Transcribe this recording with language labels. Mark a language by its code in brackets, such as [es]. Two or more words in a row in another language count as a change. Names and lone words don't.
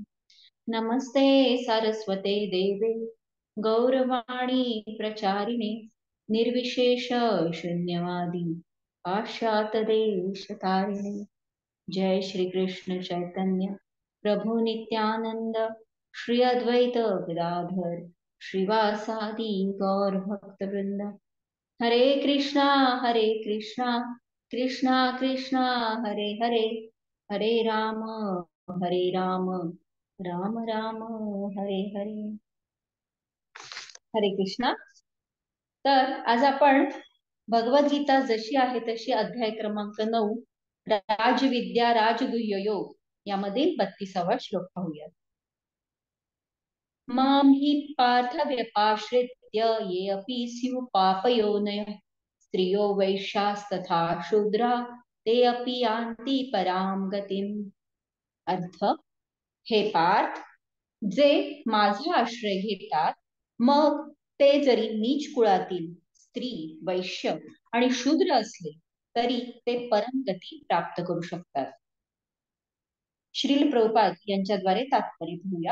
[sa] नमस्ते सारस्वते देवे गौरवाणी प्रचारिणे निर्विशेष शून्यवादी पाश्चात्यदेशतारिणे. जय श्री कृष्ण चैतन्य प्रभु नित्यानंद श्री अद्वैत गदाधर श्रीवासादि गौर भक्त वृंद. हरे कृष्णा कृष्णा कृष्णा हरे हरे, हरे राम राम राम हरे हरे. हरे कृष्णा. [mr] तर आज आपण भगवद्गीता जशी आहे तशी अध्याय क्रमांक 9 राजविद्या राजगुह्य योग यामधील 32वा श्लोक पाहूयात. [sa] मां हि पार्थ व्यपाश्रित्य ये अपि स्युः पापयोनयः स्त्रियो वैश्यास्तथा शूद्रा ते अपि यान्ति पराम गतिम. [mr] अर्थ, हे पार्थ, जे माझा आश्रय घेतात मग ते जरी नीच कुळातील स्त्री, वैश्य आणि शूद्र असले तरी ते परमगती प्राप्त करू शकतात. श्रील प्रभुपाद यांच्याद्वारे तात्पर्य घेऊया.